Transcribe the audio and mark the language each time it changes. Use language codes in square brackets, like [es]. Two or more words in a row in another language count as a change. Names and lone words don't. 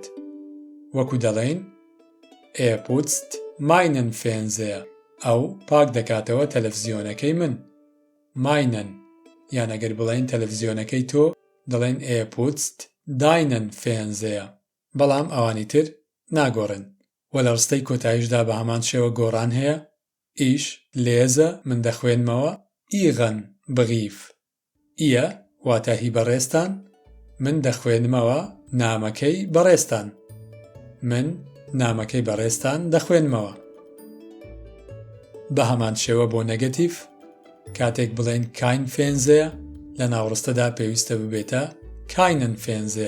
[ckb] وەکو دەڵێن [de] putzt meinen Fernseher [ckb] ئەو پاک دەکاتەوە تەلەڤیزیۆنەکەی من. ماینن یان ئەگەر بڵێن تەلەڤیزیۆنەکەی تۆ دەڵێن [de] putzt deinen Fernseher, [ckb] بەڵام ئەوانی تر ناگۆڕن. وە لە ڕستەی کۆتاییشدا بە هەمان شێوە گۆڕان هەیە. [de] ich lese [ckb] من دەخوێنمەوە [de] ihren Brief. [ckb] ئیە واتە هی بەڕێستان، من دەخوێنمەوە نامەکەی بەڕێستان، من نامەکەی بەڕێستان دەخوێنمەوە. بە هەمان شێوە بۆ نەگەتیڤ کاتێک بڵێن [de] kein Fernseher [ckb] لە ناوڕستەدا پێویستە ببێتە [de] keinen Fernseher.